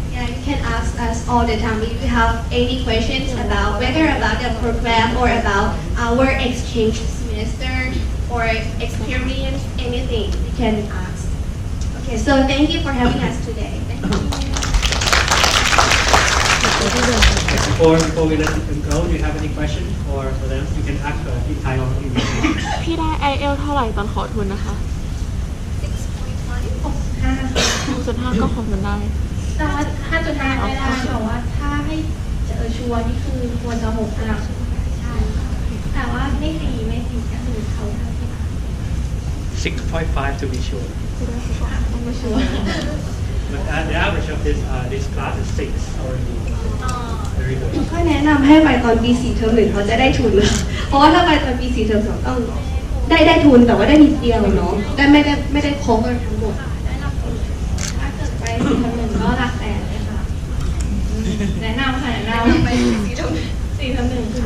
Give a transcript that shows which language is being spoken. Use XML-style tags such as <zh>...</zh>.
<en>Yeah, you can ask us all the time if you have any questions about whether about the program or about our exchange semester or experience, anything you can ask. Okay, so thank you for having us today. Thank you. Before we let them go, do you have any questions for them? You can ask in Thai or English.</en> <th>พี่ได้ IELTS เท่าไหร่ตอนขอทุนนะคะ 6.5 ก็ขอทุนได้ แต่ว่า5.5ไม่ได้แต่ว่าถ้าให้ชัวร์นี่คือควรจะ6ระดับใช่แต่ว่าไม่ฟรีก็คือเขาเท่าที่</th> <en>6.5 to be sure.</en> <th>ไม่ชัวร์</th> <en>But the average of this class is 6 already. Very good.</en> <th>ก็แนะนำให้ไปตอนปี4เทอม1เขาจะได้ทุนเลยเพราะว่าถ้าไปตอนปี4เทอม2ต้องได้ทุนแต่ว่าได้นิดเดียวเนาะไม่ได้ cover ทั้งหมด ได้รับผลถ้าเกิดไป4เทอม1ก็หลักแสนเลยค่ะแนะนำไป4เทอม1</th>